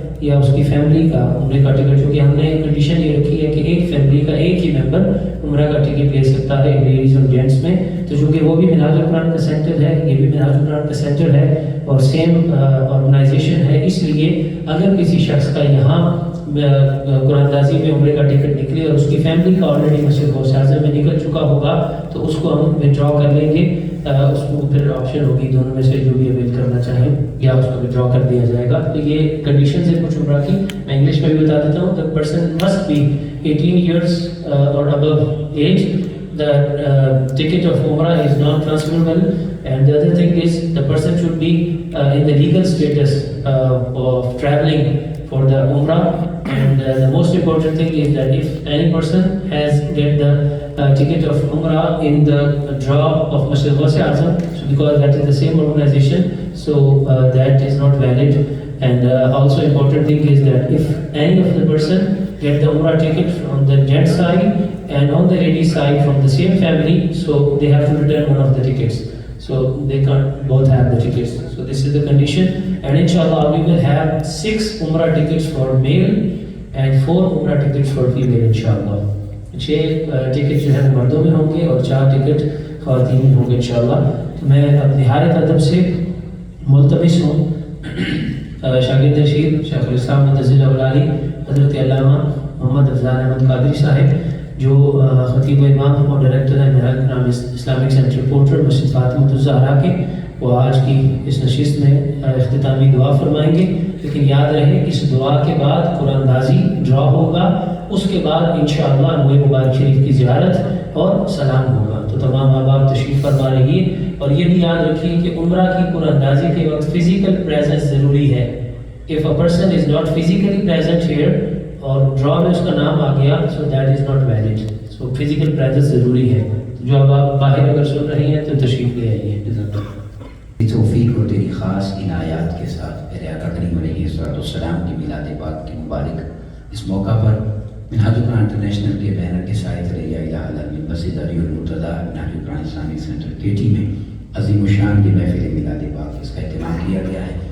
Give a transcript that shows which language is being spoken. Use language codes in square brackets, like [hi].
[ur] یا اس کی فیملی کا عمرے کا ٹکٹ, چونکہ ہم نے کنڈیشن یہ رکھی ہے کہ ایک فیملی کا ایک ہی ممبر عمرہ کا ٹکٹ لے سکتا ہے لیڈیز اور جینٹس میں, تو چونکہ وہ بھی منہاج القرآن کا سینٹر ہے, یہ بھی منہاج القرآن کا سینٹر ہے اور سیم آرگنائزیشن ہے, اس لیے اگر کسی شخص کا یہاں قرآن اندازی میں عمرے کا ٹکٹ نکلے اور اس کی فیملی کا آلریڈی مسجد غوث اعظم میں نکل چکا ہوگا تو اس کو ہم وڈرا کر لیں گے. اس کو پھر آپشن ہوگی دونوں میں سے جو بھی اویل کرنا چاہیں, یا اس کو وڈرا کر دیا جائے گا. تو یہ کنڈیشنز ہیں کچھ عمرہ کی, میں انگلش میں بھی بتا دیتا ہوں. [en] The person must be 18 years or above age. The ticket of Umrah is non-transferable, and the other thing is the person should be in the legal status of traveling for the Umrah. And the most important thing is that if any person has get the ticket of Umrah in the draw of Masjid Ghaus Azam, so because that is the same organization, so that is not valid. And also important thing is that if any of the person get the Umrah ticket from the gent side and on the lady side from the same family, so they have to return one of the tickets. So they can't both have the tickets. So this is the condition. And inshallah we will have 6 Umrah tickets for male and 4 Umrah tickets for female inshallah. [ur] 6 ticket جو ہے مردوں میں ہوں گے اور 4 ticket خواتین میں ہوں گے انشاءاللہ. تو میں اپنی نہایت ادب سے ملتمس ہوں شاگرد شیر شیخ الاسلام متضل العلی حضرت علامہ محمد افضال احمد قادری صاحب, جو خطیب امام اور ڈائریکٹر ہیں منہاج القرآن اسلامک سینٹر پورٹر مسجد فاطمۃ الزہرا کے, وہ آج کی اس نشست میں اختتامی دعا فرمائیں گے. لیکن یاد رہے اس دعا کے بعد قرآن اندازی ڈرا ہوگا, اس کے بعد انشاءاللہ روح مبارک شریف کی زیارت اور سلام ہوگا. تو تمام احباب تشریف فرما رہیے, اور یہ بھی یاد رکھیے کہ عمرہ کی قرآن اندازی کے وقت فزیکل پریزنس ضروری ہے. [en] If a person is not physically present here [ur] اور ڈرا میں اس کا نام آ گیا, [en] so that is not valid. So physical presence [ur] ضروری ہے. جو اب آپ باہر اگر سن رہی ہیں تو تشریف لے آئیے. توفیق اور تیری خاص عنایات کے ساتھ میرے آقا کریم علیہ السلام کی میلاد پاک کی مبارک اس موقع پر منہاج القرآن انٹرنیشنل کے بینر کے سائے تلے الہ العالمین مسجد علی المرتضیٰ منہاج القرآن اسلامک سینٹر کیٹی میں عظیم الشان کی محفل میلاد پاک اس کا اہتمام کیا گیا ہے.